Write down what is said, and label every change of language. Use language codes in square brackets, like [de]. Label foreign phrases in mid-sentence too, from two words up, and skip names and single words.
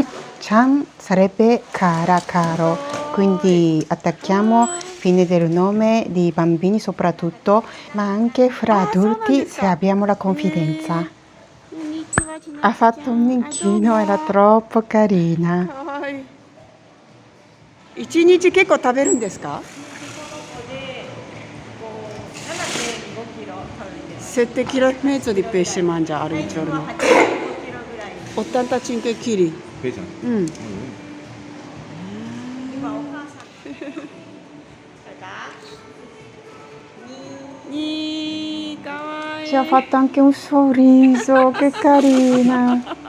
[it] Chan sarebbe cara, caro, quindi attacchiamo fine del nome di bambini soprattutto, ma anche fra adulti se abbiamo la confidenza. Ha fatto un inchino, era troppo carina. [ja] かわいい。一日結構食べるんですか？ [it] 7 km di pesce mangia al giorno. 85 kg. Pesa. Ci ha fatto anche un sorriso, che carina.